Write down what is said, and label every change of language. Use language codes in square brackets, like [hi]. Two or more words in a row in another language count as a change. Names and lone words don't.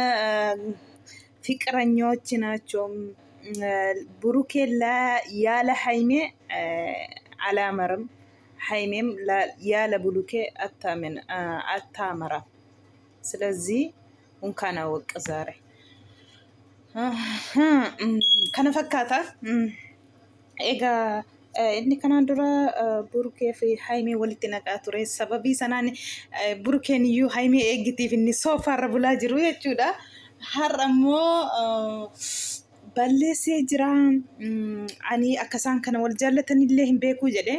[am] ፍቅረኞች ናቸው። ብሩኬ ያለ ሀይሜ አላመርም፣ ሀይሜም ያለ ብሩኬ አታመራም። ስለዚህ እንኳን አወቅ ዛሬ ከነፈካታ ኤጋ [om] inni kanaan dura burukee fi haimee walitti naqaa ture. Sababii sanaan burukeen iyyuu haimee eeggitiif inni soofaarra bulaa jiru jechuudha. Har'a immoo balleessee jira. Ani akkasaan kana wal jaallatanillee hin beekuu jedhe.